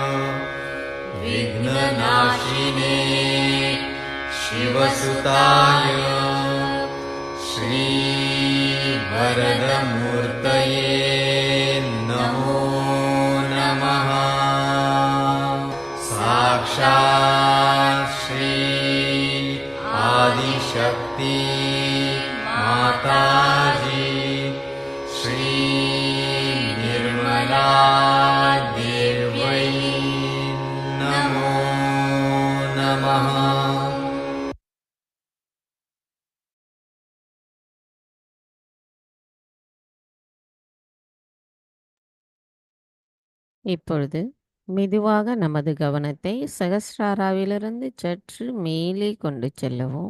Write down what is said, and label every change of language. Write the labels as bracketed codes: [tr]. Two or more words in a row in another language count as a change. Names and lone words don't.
[sa] विघ्ननाशिने शिवसुताय श्रीवरदमूर्तये नमो नमः साक्षात् श्री आदिशक्ति माताजी श्री निर्मला देव्यै नमो नमः. [ta] இப்பொழுது மெதுவாக நமது கவனத்தை சகஸ்ராராவிலிருந்து சற்று மேலே கொண்டு செல்லவும்.